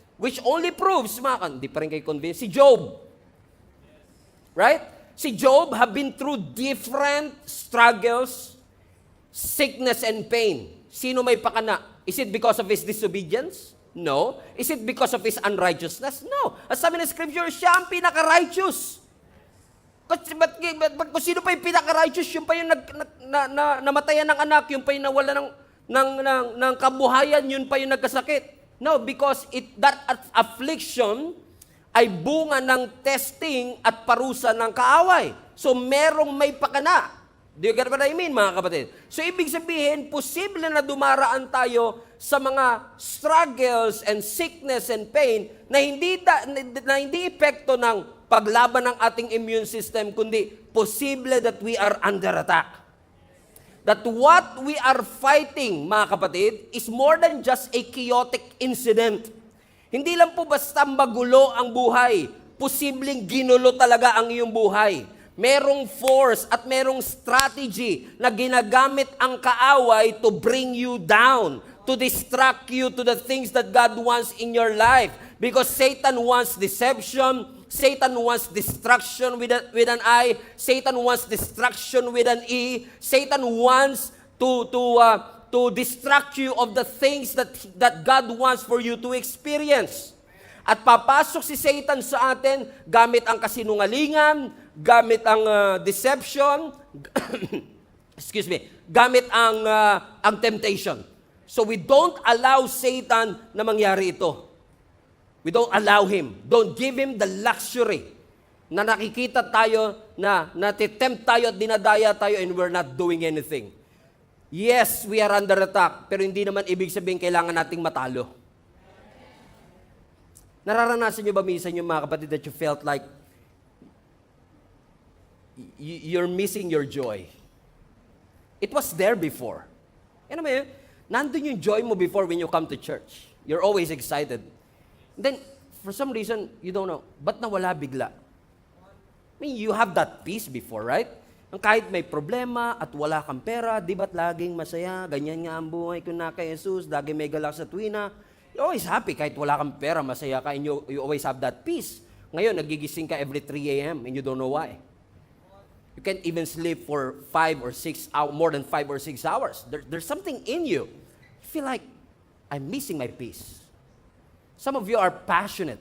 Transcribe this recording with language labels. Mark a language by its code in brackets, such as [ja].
[en] Which only proves, [tl] hindi pa rin kayo convinced, si Job. Right? [en] Si Job have been through different struggles, sickness and pain. [tl] Sino may pakana? [en] Is it because of his disobedience? No. Is it because of his unrighteousness? No. [tl] As sabi ng Scripture, siya ang pinaka-righteous. Kung sino pa yung pinaka-righteous, yung pa yung namatayan ng anak, yung pa yung nawala ng kabuhayan, yun pa yung nagkasakit. No, because that affliction ay bunga ng testing at parusa ng kaaway. [en] So, [tl] merong may pakana. [en] Do you get what I mean, mga kapatid? [tl] So, ibig sabihin, posible na dumaraan tayo sa mga struggles and sickness and pain na hindi epekto ng paglaban ng ating immune system, kundi posible [en] that we are under attack. That what we are fighting, mga kapatid, is more than just a chaotic incident. [tl] Hindi lang po basta magulo ang buhay. Posibleng ginulo talaga ang iyong buhay. Merong force at merong strategy na ginagamit ang kaaway [en] to bring you down, to distract you to the things that God wants in your life. Because Satan wants deception, Satan wants destruction with an I, Satan wants destruction with an E, Satan wants to distract you of the things that God wants for you to experience. [tl] At papasok si Satan sa atin gamit ang kasinungalingan, gamit ang deception, gamit ang temptation. [en] So we don't allow Satan [tl] na mangyari ito. [en] We don't allow him. Don't give him the luxury [tl] na nakikita tayo, na natitempt tayo at dinadaya tayo [en] and we're not doing anything. [tl] Yes, [en] we are under attack, [tl] pero hindi naman ibig sabihin kailangan nating matalo. Nararanasan nyo ba minsan yung mga kapatid [en] that you felt like you're missing your joy? It was there before. [tl] Ano ba yun? [en] Nandun yung joy mo before when you come to church. You're always excited. Then, for some reason, you don't know, [tl] ba't nawala bigla? [en] I mean, you have that peace before, right? [tl] Ang kahit may problema at wala kang pera, di ba't laging masaya, ganyan nga ang buhay ko na kay Jesus, laging may galak sa tuwina. [en] You're always happy [tl] kahit wala kang pera, masaya ka, [en] and you always have that peace. [tl] Ngayon, nagigising ka [en] every 3 a.m. and you don't know why. You can't even sleep for 5 or 6 hours, more than 5 or 6 hours. There's something in you. You feel like, I'm missing my peace. Some of you are passionate.